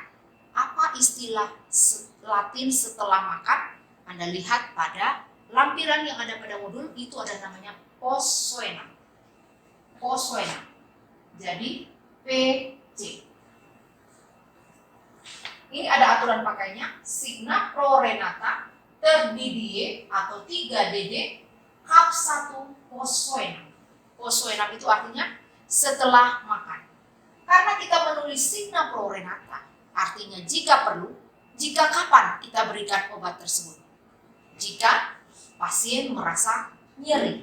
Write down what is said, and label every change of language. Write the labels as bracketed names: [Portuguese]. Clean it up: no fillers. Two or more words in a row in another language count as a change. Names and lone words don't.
[Indonesian] Apa istilah Latin setelah makan? Anda lihat pada lampiran yang ada pada modul itu ada namanya posuena. Posuena. Jadi PC. Ini ada aturan pakainya, [Latin] signa pro renata terdidie [Indonesian] atau 3DD cup 1 Posoenam. Posoenam itu artinya setelah makan. Karena kita menulis [Latin] signa pro renata, [Indonesian] artinya jika perlu, jika kapan kita berikan obat tersebut. Jika pasien merasa nyeri.